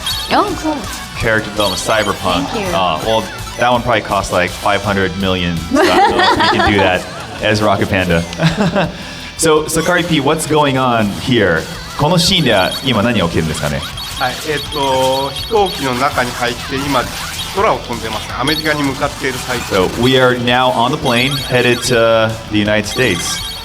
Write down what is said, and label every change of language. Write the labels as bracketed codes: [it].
[en] Oh, cool. Character development, cyberpunk. Thank you. Well, that one probably costs like 500 million. So I don't know if you can do that as Rocket Panda. So, Sakari P, what's going on here? [ja] このシーンでは今何が起きるんですかね？はい、飛行機の中に入って今空を飛んでます。アメリカに向かっている最中。 [en] So we are now on the plane headed to the United States.